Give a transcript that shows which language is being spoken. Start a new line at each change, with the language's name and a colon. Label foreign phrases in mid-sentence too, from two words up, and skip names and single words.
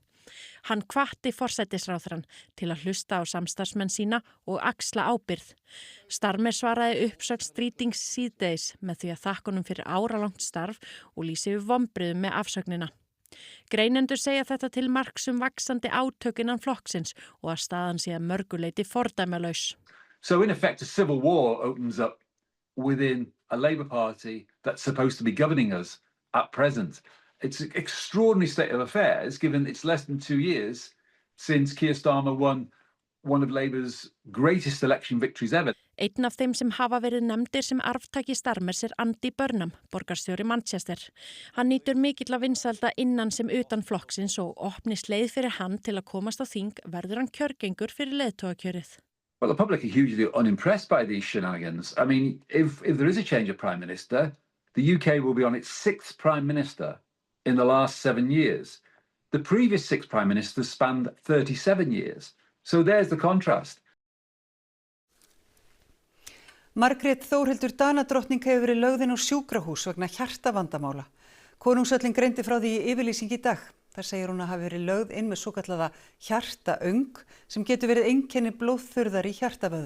Icelandic: Hann hvatti forsætisráðherrann til að hlusta á samstarfsmenn sína og axla ábyrgð. Starmer svaraði uppsögn Streetings síðdegis með því að þakka honum fyrir áralangt starf og lýsi yfir vonbrigðum með afsögnina. Greinendur segja þetta til marks vaxandi átök innan flokksins og að staðan sé að mörgu leyti fordæmalaus.
English: So in effect a civil war opens up within a Labour Party that's supposed to be governing us at present. It's an extraordinary state of affairs, given it's less than 2 years since Keir Starmer won one of Labour's greatest election victories ever.
Icelandic: Einn af þeim sem hafa verið nefndir sem arftaki Starmers Andy Burnham, borgarstjóri Manchester. Hann nýtur mikilla vinsælda innan sem utan flokksins og opnist leið fyrir hann til að komast á þing verður hann kjörgengur fyrir leiðtogakjörið.
English: Well, the public are hugely unimpressed by these shenanigans. I mean, if there is a change of Prime Minister, the UK will be on its 6th Prime Minister in the last 7 years. The previous 6 Prime Ministers spanned 37 years. So there's the contrast.
Icelandic: Margrét Þórhildur Danadrottning hefur verið lögð inn á sjúkrahús vegna hjartavandamála. Konungsöllin greindi frá því í yfirlýsingu í dag. Þar segir hún að hafi verið lögð inn með svokallaða hjartaöng sem getur verið einkenni blóðþurrðar í hjartavöðva.